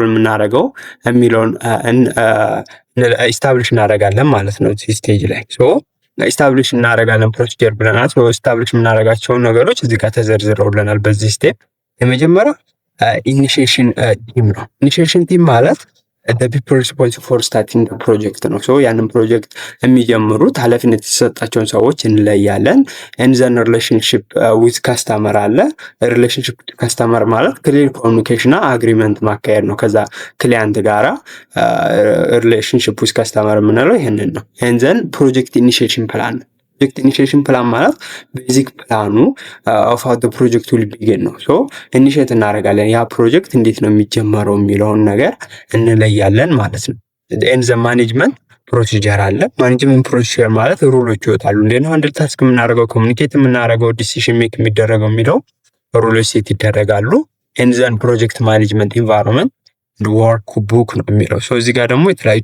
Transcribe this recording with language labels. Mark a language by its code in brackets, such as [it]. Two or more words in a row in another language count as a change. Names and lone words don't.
[am] የምናደርገው የሚለውን ኢስታብሊሽ እናደርጋለን ማለት ነው እዚህ ስቴጅ ላይ። ሶ ኢስታብሊሽ እናደርጋለን ፕሮሲጀር ብለናል። ሶ ኢስታብሊሽ የምናደርጋቸውን ነገሮች እዚህ ጋር ተዘርዝረውልናል በዚህ ስቴፕ። የመጀመሪያው [en] initiation team [am] ነው። [en] initiation team [am] ማለት [en] the people responsible for starting the project [am] ነው። ሶ ያንን ፕሮጀክት የሚጀምሩት ኃላፊነት የተሰጣቸውን ሰዎች እንለያለን። [en] and then relationship with customer [am] አለ። [en] relationship with customer [am] ማለት [en] clear communication [am] እና agreement ማካሄድ ነው ከዛ ክሊያንት ጋራ። [en] relationship with customer [am] የምንለው ይሄንን ነው። [en] and then project initiation plan project initiation plan [am] ማለት [en] basic plan of how the project will begin [am] ነው። ሶ ኢኒሺዬት እናደርጋለን ያ ፕሮጀክት እንዴት ነው የሚጀመረው የሚለውን ነገር እንለያለን ማለት ነው። [en] and the management procedure [am] አለ። [en] management procedure [am] ማለት ሩሎች ይወጣሉ። እንዴት ነው አንድ ታስክ የምናደርገው፣ ኮሚኒኬት የምናደርገው፣ [en] decision make [am] የሚደረገው የሚለው ሩሎች ሴት ይደረጋሉ። [en] and then project management environment work book [am] ነው የሚለው። እዚህ ጋር ደግሞ የተለያዩ